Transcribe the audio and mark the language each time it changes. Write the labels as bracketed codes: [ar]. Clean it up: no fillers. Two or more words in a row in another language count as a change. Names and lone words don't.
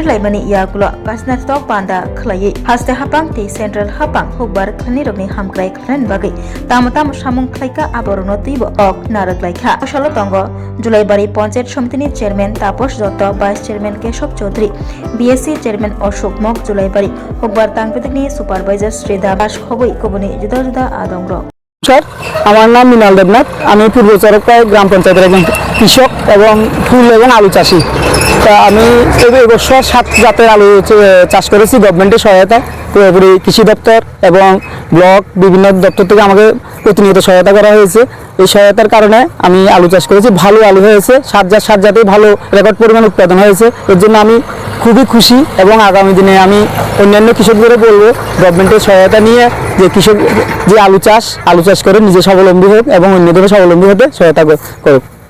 [trp] Laibani Yagulo Kasnatok Panda Klai Haste Hapang Ti Central Hapang Hukbar Klinirokni Hamklai Klan Bagai Tamatam Shamung Klaika Aborono Tibo Ok Narak Laikha Shalo Tongo Julaibari Panchayat Samitini Chairman Taposh Dotto Vice Chairman Keshab Chaudhary BSc Chairman Ashok Mok Julaibari Hukbar Tang Bedekni Supervisor Sridhar Bash Khoboi Kobuni Juda Juda Adongrok [bn] আমার নাম মিনাল দেবনাথ আমি পূর্ব চরকায় গ্রাম পঞ্চায়েতের একজন কৃষক এবং ফুল এবং আলু চাষি তা আমি এই বছর 7 জাতের আলু চাষ করেছি গভর্নমেন্টের সহায়তায় পুরোপুরি কৃষি দপ্তর এবং ব্লক বিভিন্ন দপ্তর থেকে আমাকে প্রতিনিয়ত সহায়তা করা হয়েছে এই সহায়তার কারণে আমি আলু চাষ করেছি ভালো আলু হয়েছে 7 জাতেই ভালো রেকর্ড পরিমাণ উৎপাদন হয়েছে এর জন্য আমি খুবই খুশি এবং আগামী দিনে আমি অন্যান্য কৃষকদের বলবো গভর্নমেন্টের সহায়তা নিয়ে যে কৃষক যে আলু চাষ করে নিজে স্বাবলম্বী হোক এবং অন্যদের স্বাবলম্বী হতে সহায়তা করুক।